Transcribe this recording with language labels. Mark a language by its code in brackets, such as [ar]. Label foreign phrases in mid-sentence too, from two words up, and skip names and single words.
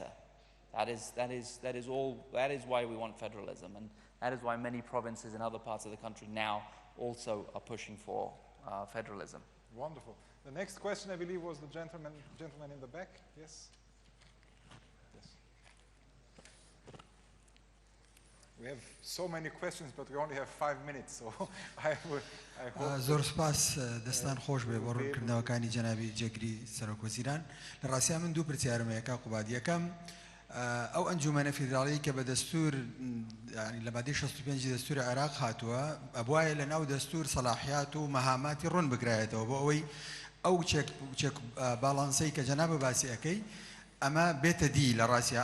[en] That is why we want federalism, and that is why many provinces in other parts of the country now also are pushing for federalism. Wonderful. The next question, I believe, was the gentleman in the back. Yes? Yes. We have so many questions, but we only have 5 minutes, so I hope... [ckb] زۆر سپاس دەستان خۆش بێ بۆ ڕوونکردنەوەکانی جەنابی جێگری سەرۆکوەزیران. لە ڕاستیان من دوو پرسیارم هەیە کاک قوباد. یەکەم ئەو ئەنجومەنە فیدراڵی کە بە دەستور لە مادەی 65 دەستوری عێراق هاتووە ئەبوایە لە ناو دەستور سەلاحیات و مەهاماتی ڕوون بگرایێتەوە بۆ ئەوەی ئەو [en] check balance [ckb] کە جەنابە باسی ئەەکەی ئەمە بێتە دی لە ڕاستیە.